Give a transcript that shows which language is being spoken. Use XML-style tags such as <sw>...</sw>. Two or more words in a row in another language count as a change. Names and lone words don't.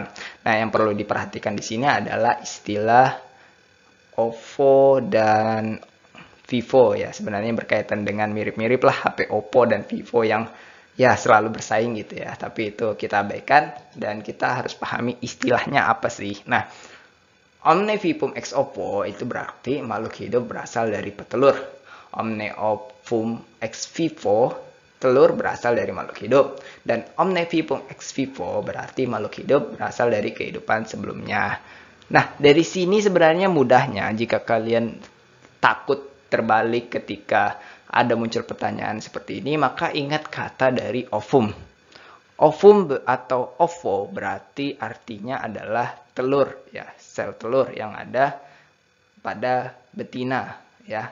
<id>Nah, yang perlu diperhatikan di sini adalah istilah OVO dan Vivo ya. Sebenarnya berkaitan dengan mirip-mirip lah HP Oppo dan Vivo yang ya selalu bersaing gitu ya, tapi itu kita abaikan dan kita harus pahami istilahnya apa sih. Nah,</id> <la>omne vivum ex ovo</la> <id>itu berarti makhluk hidup berasal dari petelur.</id> <la>Omne ovum ex vivo,</la> <id>telur berasal dari makhluk hidup. Dan</id> <la>omne vivum ex vivo</la> <id>berarti makhluk hidup berasal dari kehidupan sebelumnya. Nah, dari sini sebenarnya mudahnya jika kalian takut terbalik ketika ada muncul pertanyaan seperti ini, maka ingat kata dari ovum. Ovum atau ovo berarti artinya adalah telur ya, sel telur yang ada pada betina ya.</id>